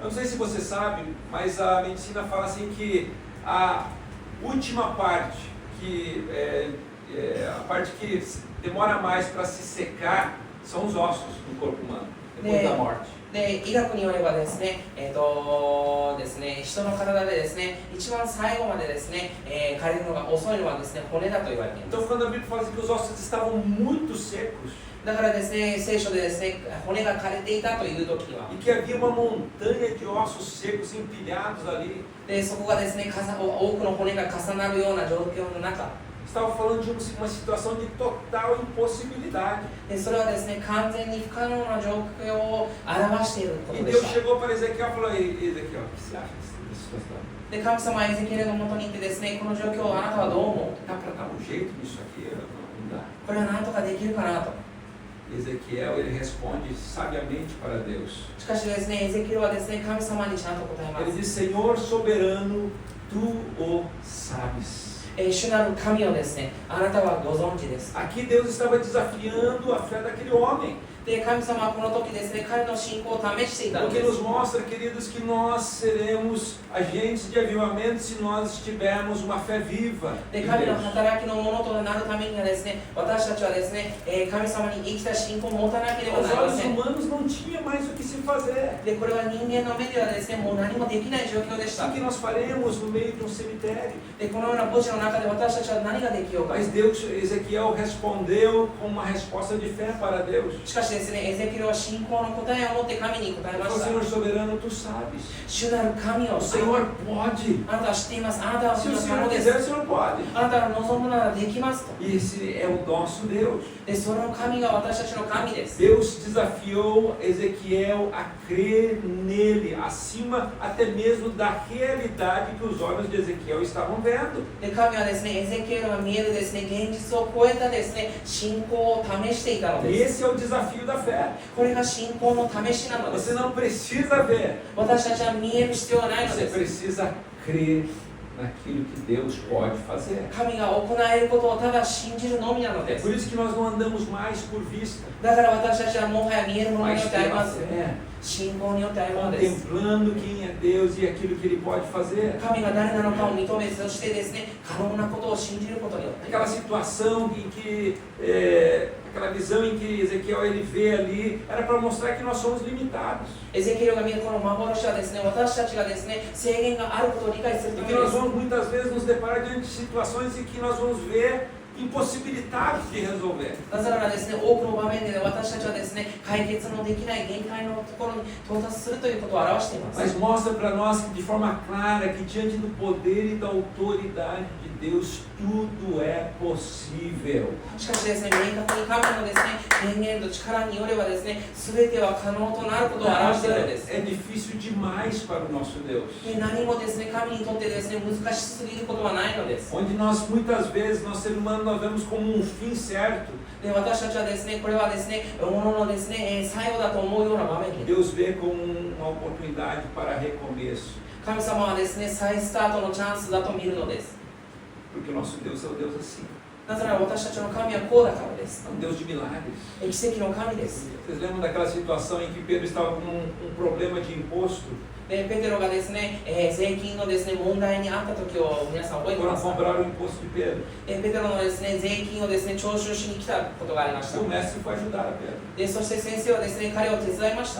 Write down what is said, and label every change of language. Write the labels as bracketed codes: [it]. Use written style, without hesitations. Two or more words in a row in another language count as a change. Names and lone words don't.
[pt] Eu não sei se você sabe, mas a medicina fala assim que a última parte, a parte que demora mais para se secar, são os ossos do corpo humano, depois da morte. [ja] で、医学によればですね、ですね、人の体でですね、一番最後までですね、枯れるのが遅いのはですね、骨だと言われています。 [pt] Então quando a Bíblia fala assim que os ossos estavam muito secos [ja] だからですね、聖書でですね、骨が枯れていたという時は、 [pt] e que havia uma montanha de ossos secos empilhados ali, [ja] で、そこがですね、多くの骨が重なるような状況の中、 [pt] estava falando de uma situação de total impossibilidade. [ja] で、それはですね、完全に不可能な状況を表しているこ [pt] E [ja] とで [pt] Deus [ja] した。 [pt] chegou para Ezequiel e falou: Ezequiel, o que você acha dessa situação? [ja] で、神様はエゼキエルのもとに行ってですね、この状況をあなたはどう思う？ [pt] Dá para dar um jeito nisso aqui? Não dá. [ja] これは何とかできるかなと。 [pt] Ezequiel, ele responde sabiamente para Deus. [ja] しかしですね、エゼキエルはですね、神様にちゃんと答えま [pt] Ele [ja] す。 [pt] diz: Senhor soberano, tu o sabes. [ja] 主なる神をですね、あなたはご存知です。 [pt] Aqui Deus estava desafiando a fé daquele homem. [ja] で、神様はこの時ですね、彼の信仰を試していたの [pt] O [ja] で [pt] que [ja] す。 [pt] nos mostra, queridos, que nós seremos agentes de avivamento se nós tivermos uma fé viva [ja] で、 [pt] em [ja] 神の [pt] Deus. [ja] 働きのものとなるためにはですね、私たちはですね、神様に生きた信仰を持たなければ [pt] Aos [ja] なりま [pt] olhos [ja] せん。 [pt] humanos não tinha mais o que se fazer. [ja] で、これは人間の目ではですね、もう何もできない状況でした。 [pt] O que nós faremos no meio de um cemitério? [ja] で、このような墓地の中で私たちは何ができようか。 [pt] Mas Deus, Ezequiel respondeu com uma resposta de fé para Deus. [ja] しかしですね、エゼキエルは信仰の答えを持って神に答え [pt] Ele [ja] ま [pt] falou: [ja] した。 [pt] Senhor soberano, tu sabes. [ja] 主なる神を [pt] O Senhor pode. [ja] あなたは知っています。あなたは [pt] Se [ja] そ [pt] o [ja] の [pt] Senhor [ja] 可能です。 [pt] quiser, o Senhor pode. [ja] あなたが望むならできますと。 [pt] E esse é o nosso Deus. [ja] で、その神が私たちの神です。 [pt] Deus desafiou Ezequiel a crer nele, acima até mesmo da realidade que os olhos de Ezequiel estavam vendo. [ja] で、神はですね、エゼキエルが見えるですね、現実を超えたですね、信仰を試していたの [pt] E [ja] です。 [pt] esse é o desafio da fé. [ja] これが信仰の試しなので [pt] Você [ja] す。 [pt] não precisa ver, [ja] 私たちは見える必要はないの [pt] você [ja] です。 [pt] precisa crer naquilo que Deus pode fazer. [ja] 神が行えることをただ信じるのみなの [pt] É [ja] です。 [pt] por isso que nós não andamos mais por vista, [ja] だから私たちはもはや見えるものに [pt] mas [ja] よって歩 [pt] pela [ja] ます。 [pt] fé, [ja] 信仰によって歩むのです。 [pt] contemplando quem é Deus e aquilo que Ele pode fazer. [ja] 神が誰なのかを認め、そしてですね、可能なことを信じることによって [pt] Aquela situação em que, aquela visão em que Ezequiel ele vê ali, era para mostrar que nós somos limitados. [ja] エゼキエルが見るこの幻はですね、私たちがですね、制限があることを理解する [pt] E [ja] ため [pt] que [ja] で [pt] nós [ja] す。 [pt] vamos muitas vezes nos deparar diante de situações em que nós vamos ver impossibilidades de resolver. [ja] なぜならですね、多くの場面で私たちはですね、解決のできない限界のところに到達するということを表しています。 [pt] Mas mostra para nós de forma clara que diante do poder e da autoridade de Deus, tudo é possível. [ja] しかしですね、明確に神のですね、権限と力によればですね、全ては可能となることを表しているのです。 [pt] É difícil demais para o nosso Deus. [ja] で、何もですね、神にとってですね、難しすぎることはないのです。 [pt] Onde nós muitas vezes, nós seres humanos, nós vemos como um fim certo. [ja] で、私たちはですね、これはですね、もののですね、最後だと思うような場面に、 [pt] Deus vê como uma oportunidade para recomeço. [ja] 神様はですね、再スタートのチャンスだと見るのです。 [pt] Porque o nosso Deus é o Deus assim. [ja] なぜなら私たちの神はこうだからです。 [pt] É um Deus de milagres. [ja] 奇跡の神です。 [pt] Vocês lembram daquela situação em que Pedro estava com um problema de imposto? [ja] でペテロがですね、税金のですね、問題にあった時を皆さん覚えて [pt] Foram [ja] ますか？ [pt] cobrar o imposto de Pedro. [ja] ペテロのですね、税金をですね、徴収しに来たことがありまし [pt] E [ja] た。 [pt] o mestre foi ajudar a Pedro. [ja] でそして先生はですね、彼を手伝いました。